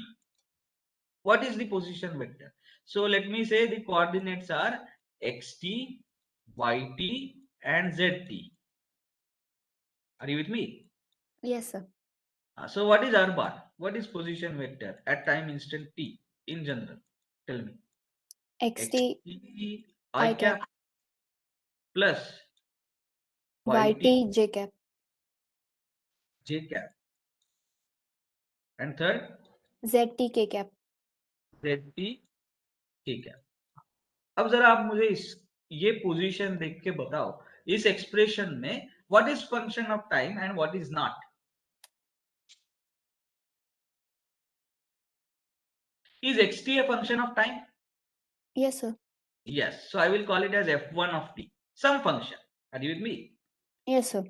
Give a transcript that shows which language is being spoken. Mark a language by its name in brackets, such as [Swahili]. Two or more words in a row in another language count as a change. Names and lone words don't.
[English] What is the position vector? So let me say the coordinates are xt, yt and zt. Are you with me? Yes, sir. So what is r bar? What is position vector at time instant t in general? Tell me. XT xt I I cap cap plus yt YT J cap. j cap and third ZT K cap. zt k cap. [Hindi] अब जरा आप मुझे ये पोजीशन देख के बताओ, इस एक्सप्रेशन में [English] what is function of time and what is not? Is xt a function of time? Yes, sir. Yes. So I will call it as f1 of t, some function. Are you with me? Yes, sir.